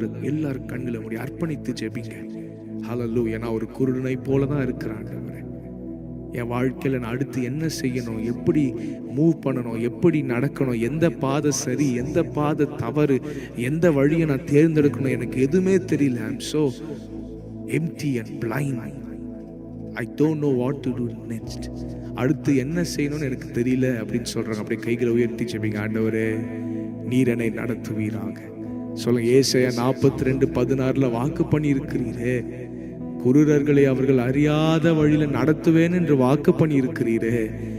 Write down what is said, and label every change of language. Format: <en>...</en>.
<ta>எல்லாரும் கண்களை மூடி அர்ப்பணித்து ஜெபிங்க. ஹல்லேலூயா. நான் ஒரு குருடனை போலதான் இருக்கிறேன் ஆண்டவரே. என் வாழ்க்கையில நான் அடுத்து என்ன செய்யணும், எப்படி மூவ் பண்ணணும், எப்படி நடக்கணும், எந்த பாதை சரி, எந்த பாதை தவறு, எந்த வழியை நான் தேர்ந்தெடுக்கணும், எனக்கு எதுவுமே தெரியல.</ta> <en>I am so empty and blind. I don't know what to do next.</en> <ta>அடுத்து என்ன செய்யணும்னு எனக்கு தெரியல அப்படின்னு சொல்றாங்க. அப்படியே கைகளை உயர்த்தி ஜெபிங்க. ஆண்டவரே நீர் என்னை நடத்துவீராக. சொல்லுங்க, ஏசாயா 42:16 வாக்கு பண்ணி இருக்கிறீரே, குருடர்களை அவர்கள் அறியாத வழியில நடத்துவேன் என்று வாக்கு பண்ணி இருக்கிறீரே.</ta>